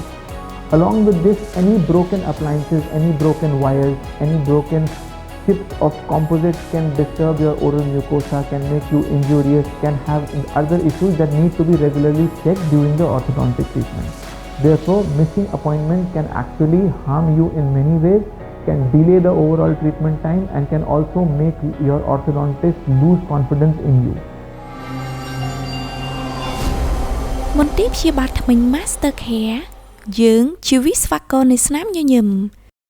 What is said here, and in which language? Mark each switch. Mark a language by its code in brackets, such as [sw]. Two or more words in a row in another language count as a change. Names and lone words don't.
[en] Along with this, any broken appliances, any broken wires, any broken chips of composites can disturb your oral mucosa, can make you injurious, can have other issues that need to be regularly checked during the orthodontic treatment. Therefore, missing appointment can actually harm you in many ways, can delay the overall treatment time and can also make your orthodontist lose confidence in you. [km] មន្ទីរព្យាបាលថ្មី Master Care យើងជាវិស្វករនៃស្នាមញញឹម